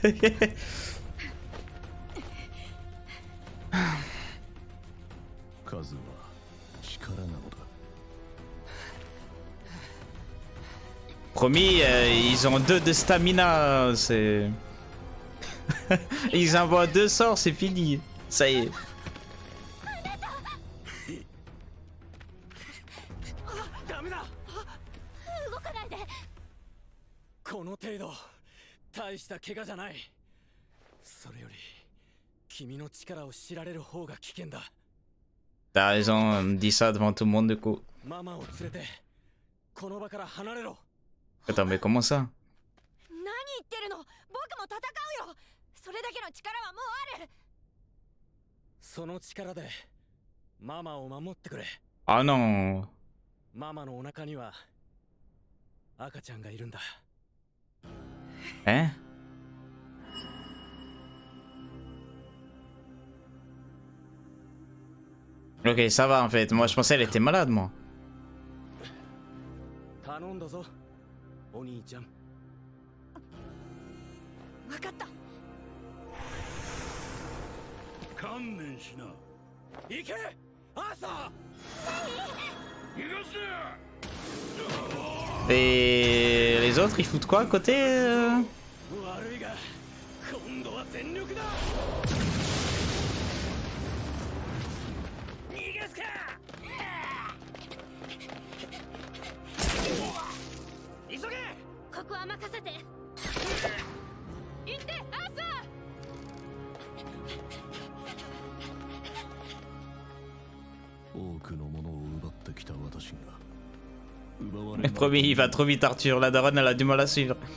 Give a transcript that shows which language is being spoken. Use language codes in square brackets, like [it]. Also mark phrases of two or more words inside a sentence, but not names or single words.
[fr] Promis, ils ont 2 de stamina, c'est... Ils envoient 2 sorts, c'est fini. Ça y est. [ja] この程度大した怪我じゃない。それより君の力を知られる方が危険だ。 [fr] T'as raison, on me dit ça devant tout le monde du coup. [ja] ママを連れてこの場から離れろ。 [fr] Attends, mais comment ça? [ja] 何言ってるの？僕も戦うよ。それだけの力はもうある。その力でママを守ってくれ。 [fr] Ah non. [ja] ママのお腹には赤ちゃんがいるんだ。 [fr] Hein? Ok, ça va en fait. Moi je pensais elle était malade moi. [ja] 頼んだぞ、お兄ちゃん。分かった。観念しな。行け、アーサー。逃がすな。 [fr] Et les autres ils foutent quoi à côté [ja] 悪いが今度は全力だ。逃がすか。急げ。ここは任せて。行ってアーサー。多くのものを奪ってきた私が。 [fr] Promis, il va trop vite Arthur, la daronne elle a du mal à suivre.